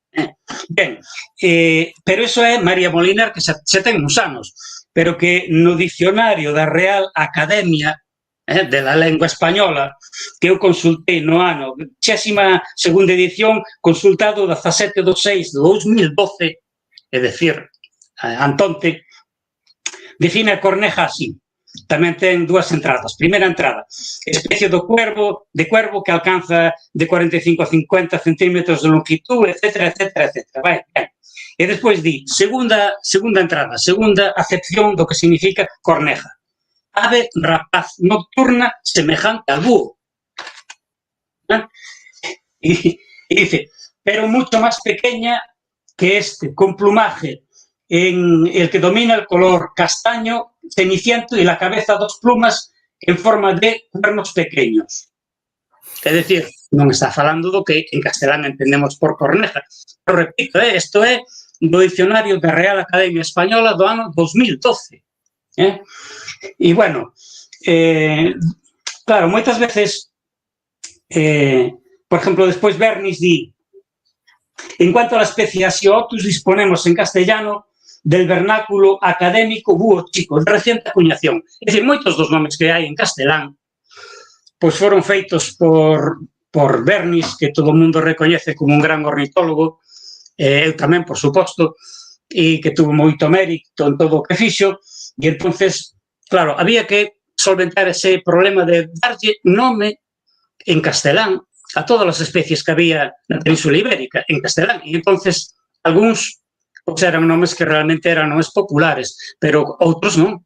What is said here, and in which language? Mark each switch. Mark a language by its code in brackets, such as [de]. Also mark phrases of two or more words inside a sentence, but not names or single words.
[gl] Ben, pero iso é María Moliner, que xa ten uns anos, pero que no dicionario da Real Academia de la Lengua Española, que eu consultei no ano 22ª edición, consultado 17/6/2012, é dicir, antonte, define a corneja así: tamén ten dúas entradas. Primeira entrada, [es] especie de cuervo que alcanza de 45 a 50 centímetros de longitud, etcétera, etcétera, etcétera. [gl] Vai, ben. E despois di, segunda entrada, segunda acepción do que significa corneja. [es] Ave rapaz nocturna semejante al búho. Y dice, pero mucho más pequeña que este, con plumaje en el que domina el color castaño ceniciento y la cabeza dos plumas en forma de cuernos pequeños. [gl] É dicir, non está falando do que en castelán entendemos por corneja. Pero repito, isto é do dicionario da Real Academia Española do ano 2012. E, bueno, claro, moitas veces, por exemplo, despois Bernis di, [es] en cuanto a la especie Asiotus, disponemos en castellano del vernáculo académico búho chico, de reciente acuñación. [gl] É dicir, moitos dos nomes que hai en castelán pois foron feitos por Bernis, que todo o mundo recoñece como un gran ornitólogo, eu tamén, por suposto, e que tuvo moito mérito en todo o que fixo, e entonces, claro, había que solventar ese problema de darlle nome en castelán a todas as especies que había na Península Ibérica, en castelán, e entonces algúns pois eran nomes que realmente eran nomes populares, pero outros non.